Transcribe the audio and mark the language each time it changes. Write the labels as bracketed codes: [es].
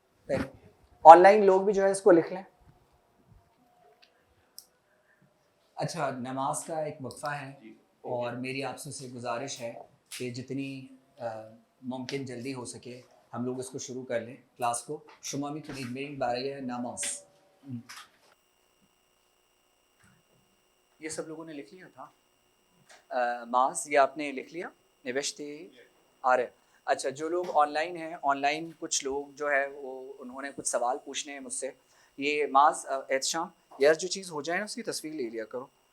[ur] پہلے on line لوگ بھی جو ہے اس کو لکھ لیں. اچھا نماز کا ایک وقفہ ہے اور میری آپ سے گزارش ہے کہ جتنی ممکن جلدی ہو سکے ہم لوگ اس کو شروع کر لیں کلاس کو. [fa] شما میتونید بریم برای نماز. [ur] یہ سب لوگوں نے لکھ لیا تھا ماس؟ یہ آپ نے لکھ لیا نوشتے آ رہے؟ اچھا جو لوگ آن لائن ہیں آن لائن کچھ لوگ جو ہے وہ انہوں نے کچھ سوال پوچھنے ہیں مجھ سے. یہ ماس احتشام یار جو چیز ہو جائے نا اس کی تصویر لے لیا کرو.